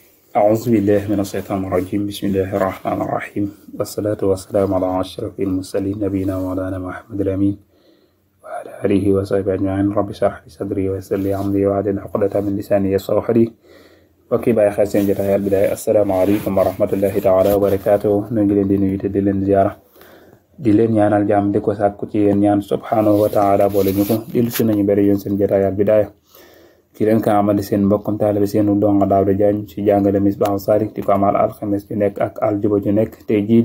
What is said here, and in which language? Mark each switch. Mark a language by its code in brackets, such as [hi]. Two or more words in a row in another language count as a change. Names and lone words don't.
[ar] أعوذ بالله من الشيطان الرجيم بسم الله الرحمن الرحيم والصلاة والسلام على أشرف المرسلين نبينا مولانا محمد الأمين وعلى آله وصحبه أجمعين رب اشرح لي صدري ويسر لي أمري واحلل عقدة من لساني يفقهوا قولي [wo] وكي باي خاص seen jotaay Al-Bidaaya [ar] السلام عليكم ورحمة الله تعالى وبركاته [wo] ñu ngi leen di nuyu te di leen ziyaara di leen ñaanal jàmm di ko sàkku ci yéen ñaan [ar] سبحانه وتعالى [wo] boole ñu ko dellu si nañu bari yoon seen jotaay Al-Bidaaya ki leen ka amal seen mbokkum taalibe seenu donga Daawda Jaañ ci jàngale Misbaahu Saalik di ko amal alxames ju nekk ak aljuba ju nekk tey